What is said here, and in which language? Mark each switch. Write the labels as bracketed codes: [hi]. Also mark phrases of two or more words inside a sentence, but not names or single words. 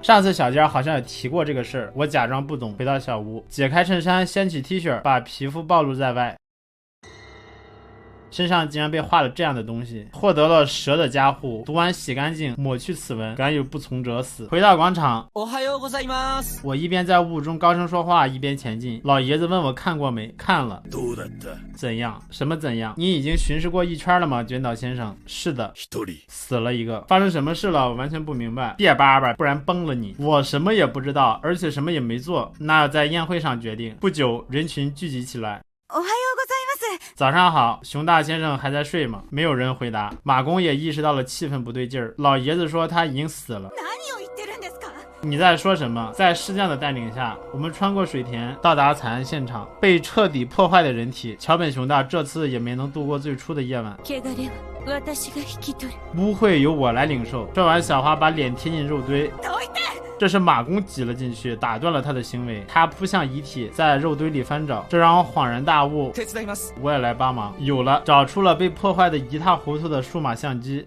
[zh] 上次小尖好像也提过这个事儿，我假装不懂，回到小屋，解开衬衫，掀起 T 恤，把皮肤暴露在外。身上竟然被画了这样的东西，获得了蛇的加护，读完洗干净，抹去此文，敢有不从者死。回到广场， [ja] おはようございます。 [zh] 我一边在雾中高声说话，一边前进。老爷子问我看过没？看了。怎样？什么怎样？你已经巡视过1圈了吗，卷岛先生？是的。死了一个。发生什么事了？我完全不明白。别叭叭，不然崩了你。我什么也不知道，而且什么也没做，那要在宴会上决定。不久，人群聚集起来。 [ja] おはようございます。 [zh] 早上好，熊大先生还在睡吗？没有人回答。马公也意识到了气氛不对劲儿，老爷子说他已经死了。 [ja] 何を言ってるんですか？ [zh] 你在说什么？在师匠的带领下，我们穿过水田，到达惨案现场。被彻底破坏的人体，桥本熊大这次也没能度过最初的夜晚。 [ja] 怪我は私が引き取る。 [zh] 污秽由我来领受。说完，小花把脸贴进肉堆。这是马公挤了进去，打断了他的行为。他扑向遗体，在肉堆里翻找，这让我恍然大悟。我也来帮忙。有了，找出了被破坏的一塌糊涂的数码相机。